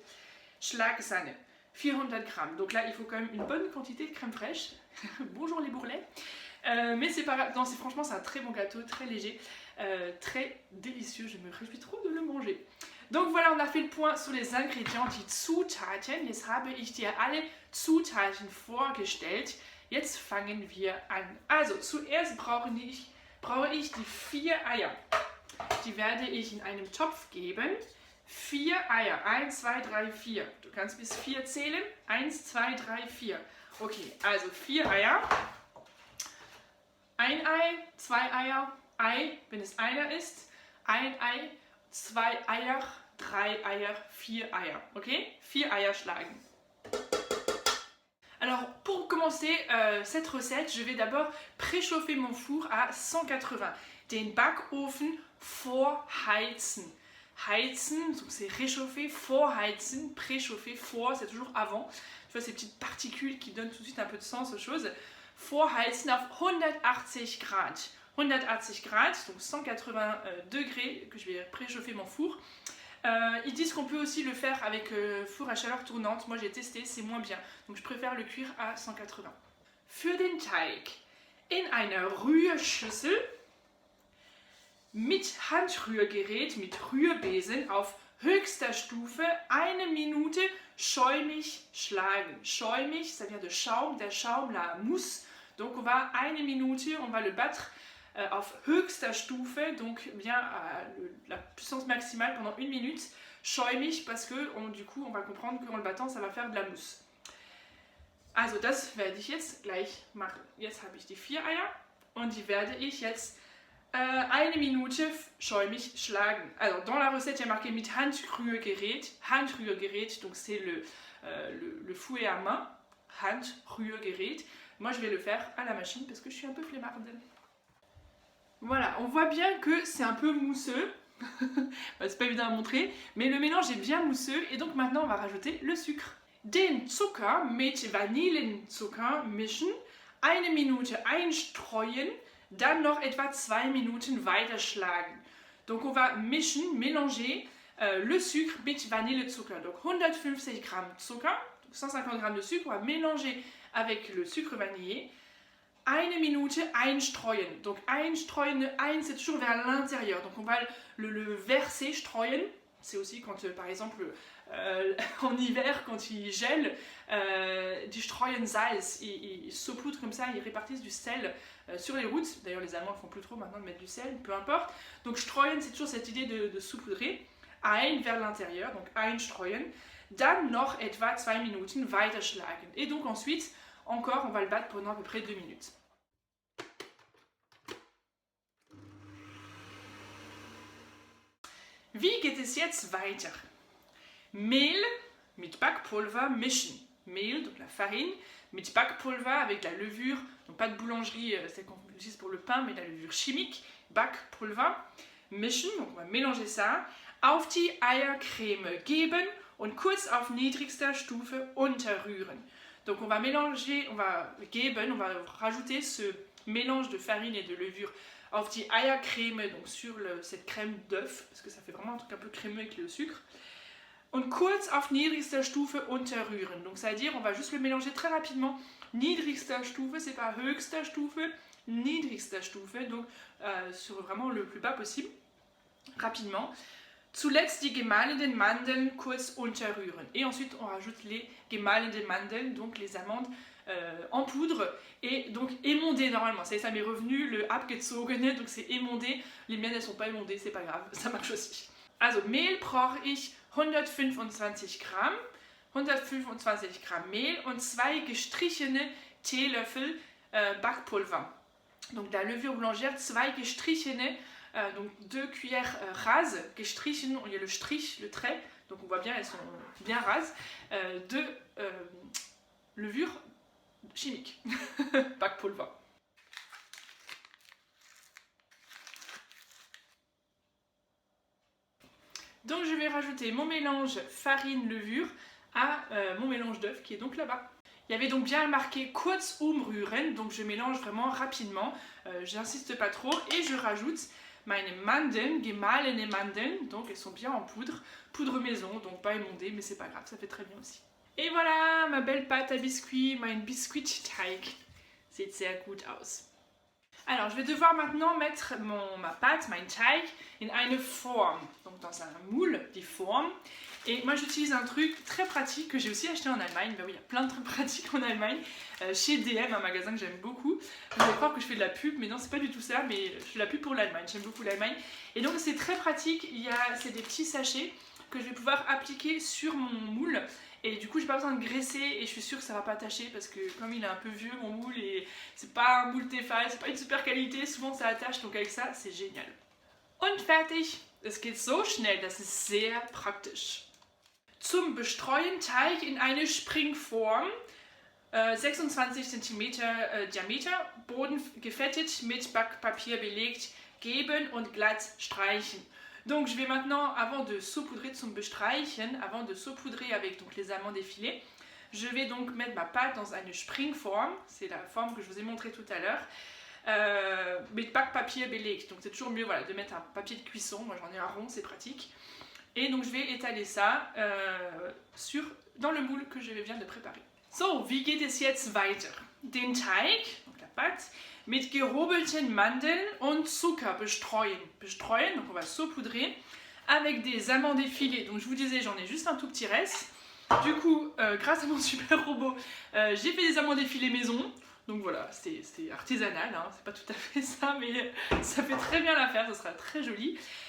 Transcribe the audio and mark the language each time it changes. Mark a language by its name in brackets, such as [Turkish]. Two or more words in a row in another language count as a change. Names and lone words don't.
[German] Schlagsahne, 400 grammes. [French] Donc là, il faut quand même une bonne quantité de crème fraîche. Bonjour les bourrelets. Mais c'est pas grave, non, franchement, c'est un très bon gâteau, très léger, très délicieux. Je me réjouis trop de le manger. Donc voilà, on a fait le point sur les ingrédients, [German] die Zutaten. Jetzt habe ich dir alle Zutaten vorgestellt. Jetzt fangen wir an. Also zuerst brauche ich die 4 Eier. Die werde ich in einem Topf geben. 4 Eier. 1, 2, 3, 4. Du kannst bis 4 zählen. 1, 2, 3, 4. Okay, also 4 Eier. Ein Ei, 2 Eier, Ei, wenn es einer ist. Ein Ei, 2 Eier, 3 Eier, 4 Eier. Ok? 4 Eier schlagen. [French] Alors, pour commencer cette recette, je vais d'abord préchauffer mon four à 180. [German] Den Backofen vorheizen. Heizen, [French] donc c'est réchauffer, vorheizen, préchauffer, vor, c'est toujours avant. Tu vois ces petites particules qui donnent tout de suite un peu de sens aux choses. [German] Vorheizen auf 180 Grad. 180 Grad, [French] donc 180 degrés que je vais préchauffer mon four. Ils disent qu'on peut aussi le faire avec four à chaleur tournante. Moi j'ai testé, c'est moins bien. Donc je préfère le cuire à 180. [German] Für den Teig in einer Rührschüssel mit Handrührgerät, mit Rührbesen auf höchster Stufe 1 Minute schäumig schlagen. Schäumig, [French] ça vient de [German] Schaum, der Schaum, [French] la mousse. Donc on va 1 Minute, on va le battre [German] auf höchster Stufe, [French] donc bien à la puissance maximale pendant 1 minute. Schäumig parce que du coup on va comprendre qu'en le battant ça va faire de la mousse. [German] Also das werde ich jetzt gleich machen. Jetzt habe ich die 4 Eier und die werde ich jetzt 1 Minute schäumig schlagen. [French] Alors dans la recette il y a marqué [German] mit Handrührgerät. Handrührgerät, [French] donc c'est le fouet à main. [German] Handrührgerät. [French] Moi je vais le faire à la machine parce que je suis un peu flemmarde. Voilà, on voit bien que c'est un peu mousseux. Bah, c'est pas évident à montrer, mais le mélange est bien mousseux et donc maintenant on va rajouter le sucre. [German] Den Zucker mit Vanillenzucker mischen, 1 Minute einstreuen, dann noch etwa 2 Minuten weiterschlagen. [French] Donc on va mischen, mélanger le sucre [German] mit Vanillezucker. [French] Donc 150 g Zucker, donc 150 g de sucre, on va mélanger avec le sucre vanillé. [German] 1 Minute einstreuen. [French] Donc [German] einstreuen, ein [French] c'est toujours vers l'intérieur. Donc on va le verser, streuen. C'est aussi quand par exemple en hiver quand il gèle, [German] die streuen Salz, [French] ils saupoudrent comme ça, ils répartissent du sel sur les routes. D'ailleurs les Allemands ne font plus trop maintenant de mettre du sel, peu importe. Donc streuen c'est toujours cette idée de saupoudrer. Ein vers l'intérieur, donc einstreuen. [German] Dann noch etwa 2 Minuten weiterschlagen. [French] Et donc ensuite, encore on va le battre pendant à peu près 2 minutes. [German] Wie geht es jetzt weiter? Mehl mit Backpulver mischen. Mehl, [French] donc la farine, [German] mit Backpulver [French] avec la levure, donc pas de boulangerie, celle qu'on utilise pour le pain, mais la levure chimique, [German] Backpulver, mischen, [French] donc on va mélanger ça, [German] auf die Eiercreme geben und kurz auf niedrigster Stufe unterrühren. [French] Donc on va mélanger, on va geben, on va rajouter ce mélange de farine et de levure [German] auf die Eiercreme, [French] donc sur cette crème d'œuf, parce que ça fait vraiment un truc un peu crémeux avec le sucre. [German] Und kurz auf niedrigster Stufe unterrühren. [French] Donc ça veut dire on va juste le mélanger très rapidement. [German] Niedrigster Stufe, [French] c'est pas [German] höchster Stufe, niedrigster Stufe, [French] donc sur vraiment le plus bas possible, rapidement. [German] Zuletzt die gemahlenen Mandeln kurz unterrühren. [French] Et ensuite on rajoute les [German] gemahlenen Mandeln, [French] donc les amandes en poudre et donc émondées normalement. Ça m'est revenu le abgezogene, donc c'est émondé. Les miennes elles sont pas émondées, c'est pas grave, ça marche aussi. [German] Also Mehl brauche ich 125 Gramm, 125 Gramm Mehl und 2 gestrichene Teelöffel Backpulver. [French] Donc de la levure boulangère, 2 gestrichene, donc 2 cuillères rases, gestrichen, il y a le strich, le trait, donc on voit bien, elles sont bien rases, de levure chimique, Backpulver. Donc je vais rajouter mon mélange farine-levure à mon mélange d'œufs qui est donc là-bas. Il y avait donc bien marqué [German] kurz umrühren, [French] donc je mélange vraiment rapidement, j'insiste pas trop et je rajoute [German] meine Mandeln, gemahlene Mandeln, [French] donc elles sont bien en poudre, poudre maison, donc pas émondée mais c'est pas grave, ça fait très bien aussi. Et voilà ma belle pâte à biscuit, [German] mein Biskuitteig, sieht sehr gut aus. [French] Alors, je vais devoir maintenant mettre ma pâte, [German] mein Teig, in eine Form, [French] donc dans un moule, [German] die Form. [French] Et moi, j'utilise un truc très pratique que j'ai aussi acheté en Allemagne. Ben oui, il y a plein de trucs pratiques en Allemagne. Chez DM, un magasin que j'aime beaucoup. Vous allez croire que je fais de la pub, mais non, c'est pas du tout ça. Mais je fais de la pub pour l'Allemagne. J'aime beaucoup l'Allemagne. Et donc, c'est très pratique. C'est des petits sachets que je vais pouvoir appliquer sur mon moule. Et du coup, j'ai pas besoin de graisser et je suis sûre que ça va pas attacher parce que comme il est un peu vieux mon moule et c'est pas un moule Tefal, c'est pas une super qualité, souvent ça attache, donc avec ça, c'est génial. [German] Und fertig! Es geht so schnell, das ist sehr praktisch. Zum Bestreuen Teig in eine Springform, 26 cm Diameter, Boden gefettet, mit Backpapier belegt, geben und glatt streichen. [French] Donc je vais maintenant, avant de saupoudrer [German] zum Bestreichen, [French] avant de saupoudrer avec donc, les amandes effilées, je vais donc mettre ma pâte dans une Springform, c'est la forme que je vous ai montrée tout à l'heure, [German] mit Backpapier belegt. [French] Donc c'est toujours mieux voilà, de mettre un papier de cuisson, moi j'en ai un rond, c'est pratique. Et donc je vais étaler ça dans le moule que je viens de préparer. [German] So, wie geht es jetzt weiter? Den Teig, [French] donc la pâte, [German] mit gehobelten Mandeln und Zucker bestreuen. Bestreuen, [French] donc on va saupoudrer avec des amandes effilées. Donc je vous disais, j'en ai juste un tout petit reste. Du coup, grâce à mon super robot, j'ai fait des amandes effilées maison. Donc voilà, c'est artisanal, hein, c'est pas tout à fait ça, mais ça fait très bien l'affaire, ça sera très joli.